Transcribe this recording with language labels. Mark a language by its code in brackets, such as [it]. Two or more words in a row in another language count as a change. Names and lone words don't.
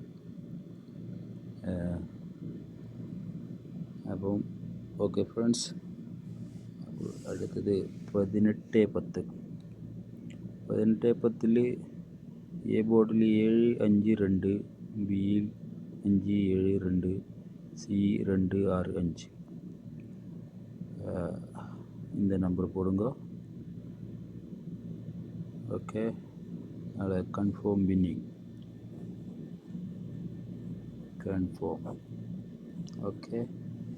[ml] അപ്പം ഓക്കെ ഫ്രണ്ട്സ്, അപ്പോൾ അടുത്തത് 18/10. 18/10 എ ബോർഡിൽ 7, 5, 2, ബിയിൽ 5, 7, 2, സി 2, 6, 5. [ta] இந்த நம்பர் போடுங்க. ஓகே, அதில் கன்ஃபார்ம் வின்னிங், கன்ஃபார்ம். ஓகே.